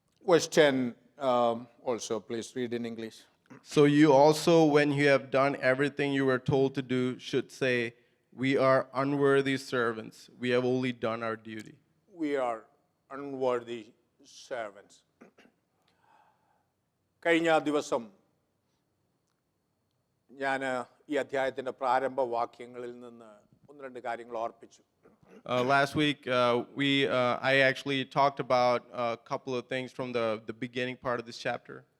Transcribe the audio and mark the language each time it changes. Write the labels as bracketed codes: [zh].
[en] Verse 10 also, please read in English. So you also, when you have done everything you were told to do, should say, "We are unworthy servants. We have only done our duty." We are unworthy servants. [ml] കഴിഞ്ഞ ദിവസം ഞാൻ ഈ അധ്യായത്തിൻ്റെ പ്രാരംഭ വാക്യങ്ങളിൽ നിന്ന് 1-2 കാര്യങ്ങൾ ഓർപ്പിച്ചു. [en] Last week, I actually talked about a couple of things from the beginning part of this chapter.